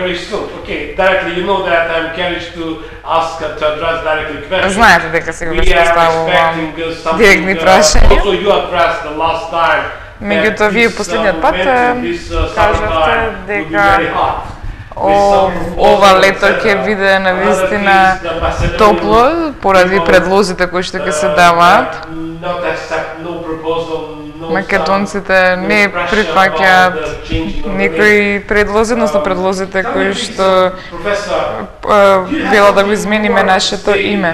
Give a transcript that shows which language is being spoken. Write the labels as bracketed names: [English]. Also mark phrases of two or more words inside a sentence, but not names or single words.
[English] very soon. Okay, directly you know that I'm curious to ask to address directly questions. [Macedonian] Знаете дека секогаш [English] We are [Macedonian] поставувам [English] expecting something. [Macedonian] директни прашања. [English] Also you addressed the last time. [Macedonian] Меѓутоа, вие последниот пат кажавте дека ова лето ќе биде навистина топло поради предлозите кои што ќе се даваат. Македонците не прифаќаат некои предлози, односно предлозите кои што велат да го измениме нашето име.